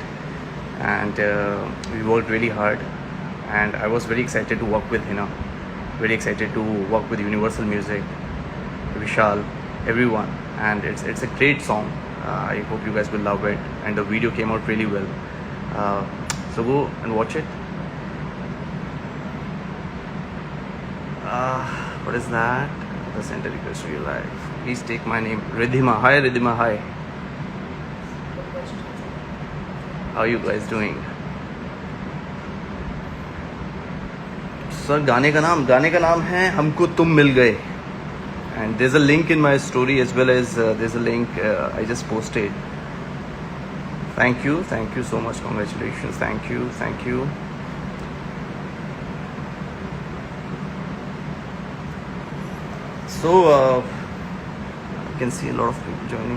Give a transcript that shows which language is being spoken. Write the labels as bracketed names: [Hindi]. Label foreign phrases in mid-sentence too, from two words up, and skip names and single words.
[English] And we worked really hard, and I was very excited to work with Hina, very excited to work with Universal Music, Vishal, everyone, and it's a great song. I hope you guys will love it, and the video came out really well. So go and watch it. What is that? The center request to your life. Please take my name. Ridhima. Hi Ridhima. Hi. How are you guys doing? [Hindi] सर गाने का नाम है हमको तुम मिल गए, [English] and there's a link in my story as well as there's a link I just posted. Thank you so much, congratulations, thank you. So you can see a lot of people joining.